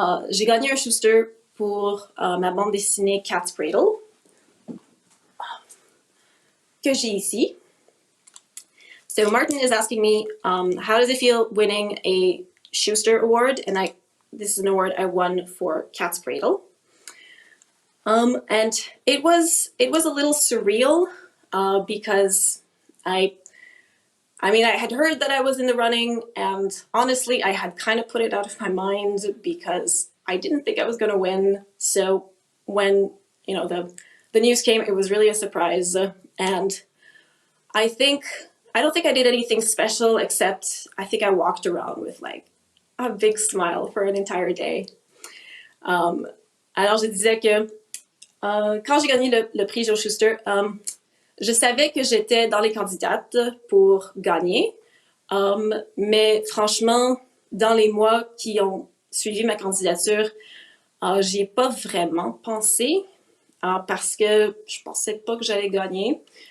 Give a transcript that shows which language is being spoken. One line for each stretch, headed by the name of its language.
French: J'ai gagné un Shuster pour ma bande dessinée Cat's Cradle, que j'ai ici.
English: So Martin is asking me, how does it feel winning a Shuster Award? And this is an award I won for Cat's Cradle. And it was a little surreal because I had heard that I was in the running, and honestly, I had kind of put it out of my mind because I didn't think I was going to win. So when, the news came, it was really a surprise. And I don't think I did anything special, except I think I walked around with like a big smile for an entire day.
French: Alors, je disais que quand j'ai gagné le prix Joe Shuster, je savais que j'étais dans les candidates pour gagner, mais franchement, dans les mois qui ont suivi ma candidature, j'y ai pas vraiment pensé parce que je pensais pas que j'allais gagner.